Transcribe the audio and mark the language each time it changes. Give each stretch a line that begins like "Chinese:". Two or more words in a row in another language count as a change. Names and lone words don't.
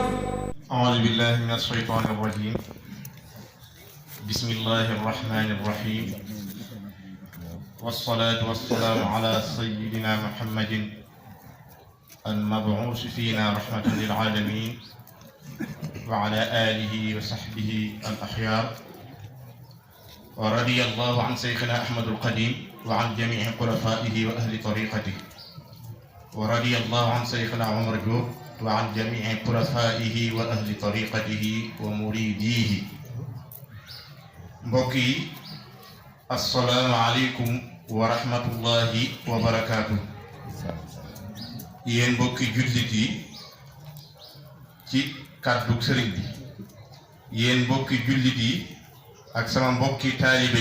Arabic: أعوذ بالله من الشيطان الرجيم. بسم الله الرحمن الرحيم، والصلاة والسلام على سيدنا محمد المبعوث فينا رحمة للعالمين وعلى آله وصحبه الأخيار. ورضي الله عن شيخنا أحمد القديم وعن جميع خلفائه وأهل طريقته. ورضي الله عن شيخنا عمر جوب وعن جميع خلفائه وأهل طريقته ومريديه.
Wolof: mbokk yi
Arabic: السلام عليكم ورحمة الله وبركاته.
Wolof: yéen mbokki jullit yi ci kàddu sëriñ bi, yéen mbokki jullit yi ak sama mbokki taalibe